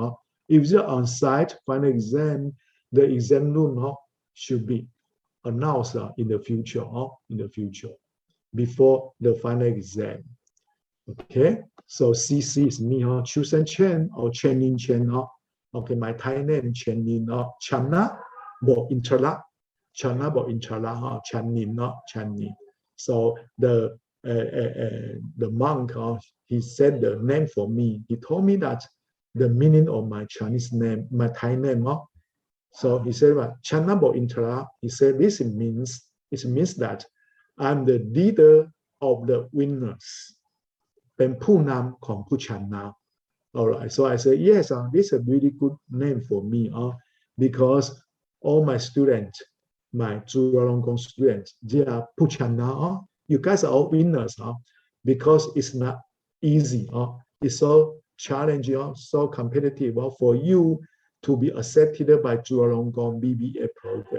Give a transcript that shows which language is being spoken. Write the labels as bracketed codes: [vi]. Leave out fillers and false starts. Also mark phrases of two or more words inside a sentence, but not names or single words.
[en] If you're on site final exam, the exam room should be announced in the future, before the final exam. Okay, so CC is me, Chusen Chen or Chenin Chen. Okay, my Thai name Chenin, Channa Bo Intala, Channa Bo Intala, Chanin, Chanin. So the monk, he said the name for me. He told me that the meaning of my Chinese name, my Thai name. So he said, Channa Bo Intala. He said this means that I'm the leader of the winners. [th] เป็นผู้นำของผู้ชนะ [en] All right, so I said, yes, this is a really good name for me, because all my students, my Chulalongkorn students, they are ผู้ชนะ You guys are all winners, because it's not easy, it's so challenging, so competitive for you to be accepted by Chulalongkorn BBA program.